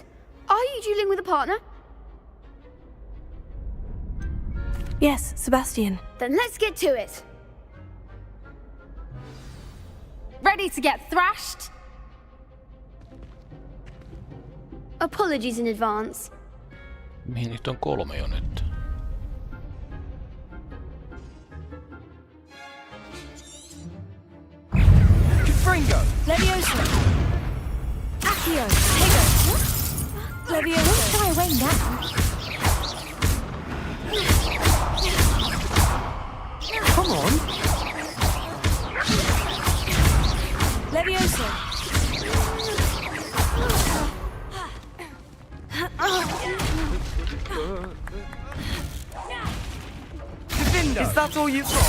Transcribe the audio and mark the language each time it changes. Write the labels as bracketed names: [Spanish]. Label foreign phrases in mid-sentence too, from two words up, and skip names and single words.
[English] Are you dueling with a partner? Yes, Sebastian. Then let's get to it. Ready to get thrashed? Apologies in advance. [Finnish] Mihin niitä on 3 jo nyt? [English] Fringo! Leviosa! Accio! Higo! Leviosa! Don't shy away now! Come on! Leviosa! Is that all you've got?